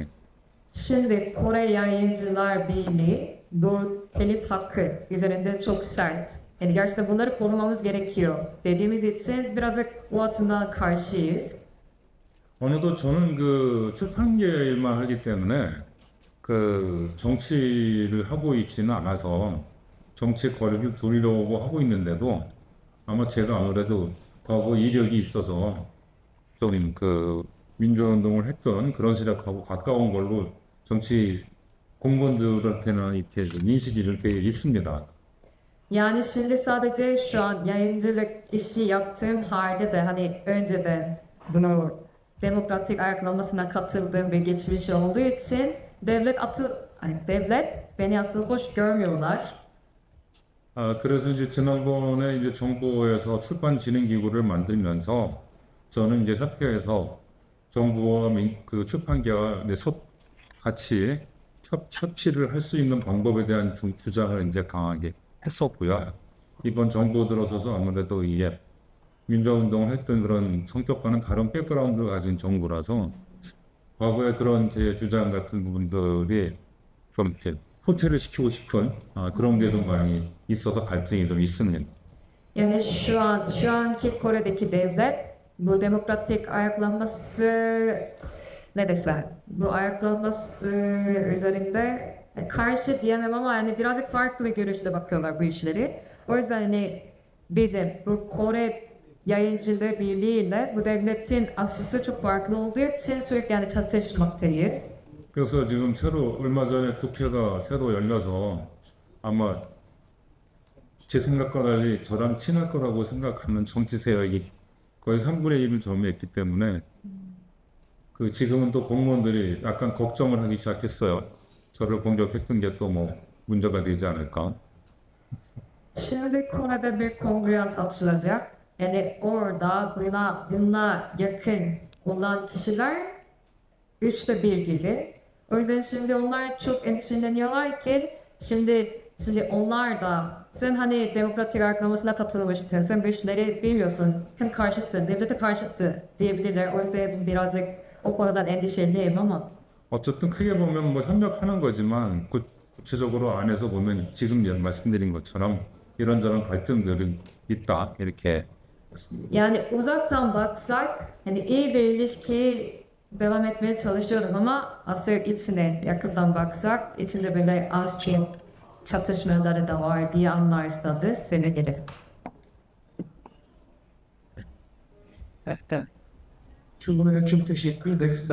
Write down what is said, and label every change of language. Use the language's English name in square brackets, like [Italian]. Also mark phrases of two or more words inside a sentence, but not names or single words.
[Turkish] Şimdi Kore Yayıncılar Birliği bu telif hakkı üzerinde çok sert. Yani gerçekten bunları korumamız gerekiyor dediğimiz için birazcık o açıdan karşıyız. [Korean] 어느덧 저는 그 출판계 일만 하기 때문에 그 정치를 하고 있지는 않아서 정치 거리를 두려고 하고 있는데도 아마 제가 아무래도 과거 이력이 있어서 좀 그 민주화운동을 했던 그런 세력하고 가까운 걸로 정치 공무원들한테는 이렇게 인식이 이렇게 있습니다. [Turkish] Yani şimdi sadece şu an yayıncılık işi yaptığım halde de hani önceden bunu demokratik ayaklanmasına katıldığım bir geçmiş olduğu için devlet beni asıl hoş görmüyorlar. [Korean] 그래서 이제 지난번에 이제 정부에서 출판진흥기구를 만들면서 저는 이제 협회에서 정부와 그 출판계와 같이 협치를 할 수 있는 방법에 대한 주장을 이제 강하게 했었고요. 이번 정부 들어서서 아무래도 이게 민주화운동을 했던 그런 성격과는 다른 백그라운드를 가진 정부라서 과거에 그런 제 주장 같은 부분들이 좀 이렇게 후퇴를 시키고 싶은 그런 게 좀 많이 있어서 갈등이 좀 있습니다. [Turkish] Yani şu anki Kore'deki devlet bu demokratik ayaklanması ne desem bu ayaklanması üzerinde karşı diyemem ama yani birazcık farklı görüşle bakıyorlar bu işleri. O yüzden hani bizim bu Kore Yayıncılığı Birliği ile bu devletin açısı çok farklı olduğu için sürekli yani çatışmaktayız. [Korean] 그래서 지금 얼마 전에 국회가 새로 열려서 아마 제 생각과 달리 저랑 친할 거라고 생각하는 정치 세력이 거의 3분의 1을 점유했기 때문에 그 지금은 또 공무원들이 약간 걱정을 하기 시작했어요. 저를 공격했던 게 또 뭐 문제가 되지 않을까. [Turkish] Şimdi Kore'de bir kongrans açılacak. Yani orada buna yakın olan kişiler 1/3 gibi. O yüzden şimdi onlar çok endişeleniyorlar ki şimdi onlar da sen hani demokratik ayaklanmasına katılmıştın. Sen bu işleri bilmiyorsun. Kim karşısın? Devlete karşısın diyebilirler. O yüzden birazcık o konudan endişeliyim ama. [Korean] 어쨌든 크게 보면 뭐 협력하는 거지만 구체적으로 안에서 보면 지금 말씀드린 것처럼 이런저런 갈등들이 있다 이렇게. [Turkish] Yani uzaktan baksak hani iyi bir ilişki devam etmeye çalışıyoruz ama asıl içine yakından baksak içinde böyle az çok çatışmaları da var diye anlarsanız sevinirim. Bunlara çok teşekkür ederiz.